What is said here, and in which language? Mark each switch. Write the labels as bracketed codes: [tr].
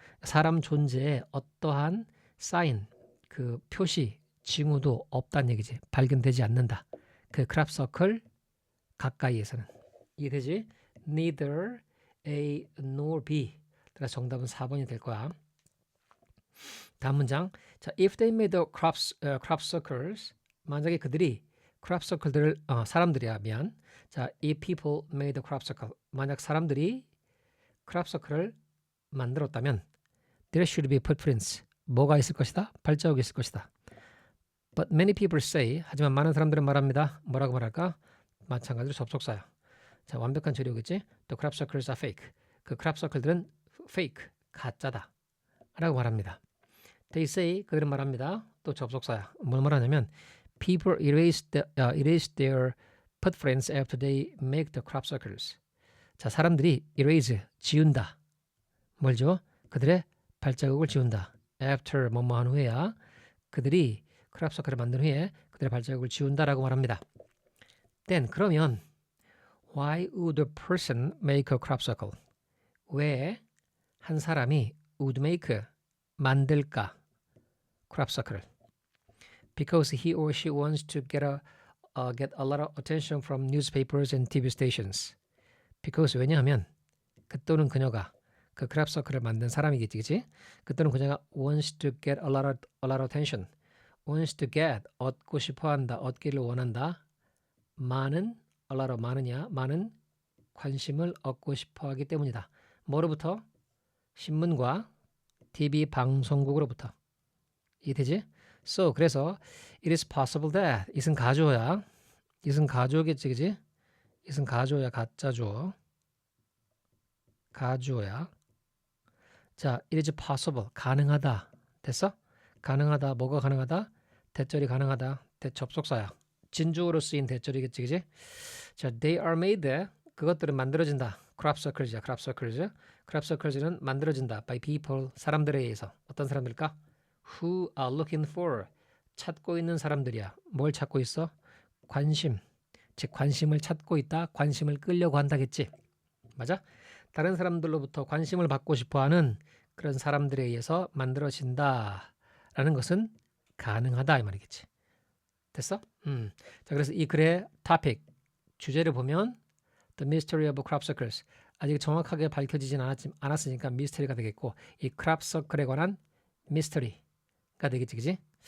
[ko] 사람 존재에 어떠한 사인, 그 표시, 징후도 없다는 얘기지. 발견되지 않는다. 그 크랍 서클 가까이에서는. 이해되지? [en] Neither A nor B. [ko] 따라서 정답은 4번이 될 거야. 다음 문장. [en] 자, if they made the crop circles, [ko] 만약에 그들이 crop circle들을 사람들이야 미안. [en] 자, if people made the crop circle, [ko] 만약 사람들이 crop circle을 만들었다면, [en] there should be footprints. [ko] 뭐가 있을 것이다? 발자국이 있을 것이다. [en] But many people say, [ko] 하지만 많은 사람들은 말합니다. 뭐라고 말할까? 마찬가지로 접속사야. 자, 완벽한 조리오겠지? [en] The crop circles are fake. [ko] 그 crop circle들은 fake, 가짜다 라고 말합니다. [en] They say, [ko] 그들은 말합니다. 또 접속사야. 뭘 말하냐면 [en] people erase their footprints after they make the crop circles. [ko] 자, 사람들이 erase, 지운다. 뭘죠? 그들의 발자국을 지운다. after 뭐뭐 한 후에야. 그들이 crop circle을 만든 후에 그들의 발자국을 지운다라고 말합니다. [en] then, [ko] 그러면 [en] why would a person make a crop circle? [ko] 왜 한 사람이 would make, 만들까? crop circle을. [en] Because he or she wants to get a lot of attention from newspapers and TV stations. [ko] Because 왜냐하면 그 또는 그녀가 그 crop circle을 만든 사람이겠지, 그치? 그 또는 그녀가 [en] wants to get a lot of attention. [ko] wants to get, 얻고 싶어한다, 얻기를 원한다. 많은, a lot of 많으냐, 많은 관심을 얻고 싶어하기 때문이다. 뭐로부터? 신문과 TV 방송국으로부터. 이해되지? [en] So, [ko] 그래서 [en] it is possible that, [ko] 이것은 가주어야. 이것은 가주어겠지, 그지? 이것은 가주어야, 가짜주어. 가주어야. 자, it is possible, 가능하다. 됐어? 가능하다, 뭐가 가능하다? 대절이 가능하다. 대접속사야. 진주어로 쓰인 대절이겠지, 그지? 자, they are made, 그것들은 만들어진다. crop circles야, crop circles. crop circles는 만들어진다. by people, 사람들에 의해서. 어떤 사람들일까? who are looking for, 찾고 있는 사람들이야. 뭘 찾고 있어? 관심. 즉 관심을 찾고 있다. 관심을 끌려고 한다겠지. 맞아? 다른 사람들로부터 관심을 받고 싶어하는 그런 사람들에 의해서 만들어진다 라는 것은 가능하다 이 말이겠지. 됐어? 자, 그래서 이 글의 topic, 주제를 보면 The Mystery of Crop Circles, 아직 정확하게 밝혀지진 않았으니까 미스터리가 되겠고, 이 crop circle에 관한 미스터리가 되겠지, 그지?